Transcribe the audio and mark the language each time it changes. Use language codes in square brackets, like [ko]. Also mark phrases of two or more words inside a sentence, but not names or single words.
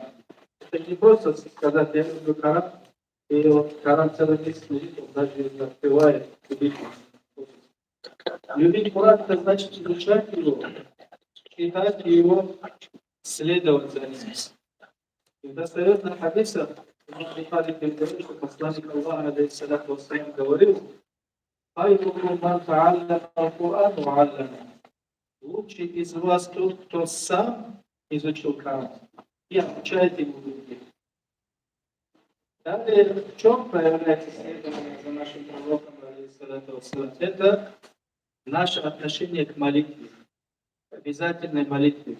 [ru] Это не просто сказать: я люблю Коран, и вот Коран целый месяц лежит, он даже не открывает, любить. Любить Коран — это значит изучать его, читать его, следовать за ним. И в достоверных хадисах Бухари передает, что посланник Аллаха, [ar] عليه الصلاة والسلام, [ru] говорил: [ar] «خيركم من تعلم القرآن وعلمه». [ru] Лучший из вас тот, кто сам изучил Коран и обучает ему других. Далее, в чем проявляется следование за нашим пророком, [ar] عليه الصلاة والسلام? [ru] Это наше отношение к молитве, к обязательной молитве.